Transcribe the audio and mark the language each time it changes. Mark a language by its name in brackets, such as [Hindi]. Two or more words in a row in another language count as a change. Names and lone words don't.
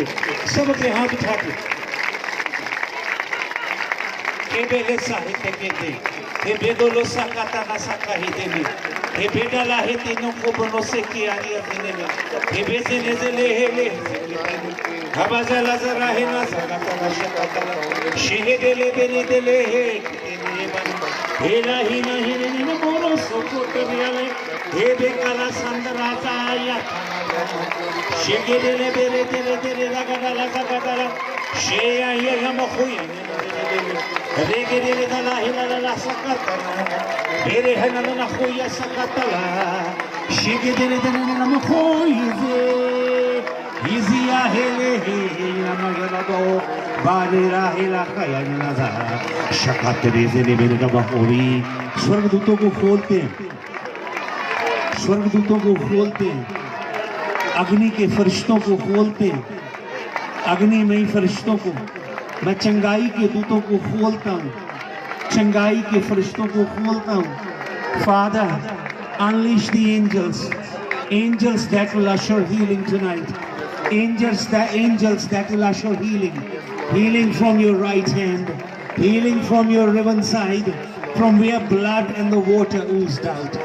[Hindi] सब अपने हाथ उठा के हे बेदोलो साकाता ना साका ही देवी, हे बेडाला हे तीनों को बनो से किया गया देने में, हे बेसे ने से ले हबाजा लाजर रहे ना साकाता ना साकाता शेहे देले बेने देले हे नाही नाही ने बोलो सोको तरियाले हे बेकाला संदराता आया शेगे देले बेरे देले देले लगा लगा शेया ये हम खोई रेगे देले दला हिला सकता बेरे है ना खोया सकता शेगे देले देले ना खोई जे हिजिया हेले हे ना गला दो बारे राहेला काया ना जा शकत रेजे ने मेरे का बहोरी। स्वर्गदूतों को खोलते हैं, स्वर्गदूतों को खोलते हैं, अग्नि के फरिश्तों को खोलते हैं, अग्निमयी फरिश्तों को। मैं चंगाई के दूतों को खोलता हूँ, चंगाई के फरिश्तों को खोलता हूँ। [English] Father, unleash the angels, angels that will usher healing tonight, angels that will usher healing, healing from your right hand, healing from your riven side, from where blood and the water oozed out.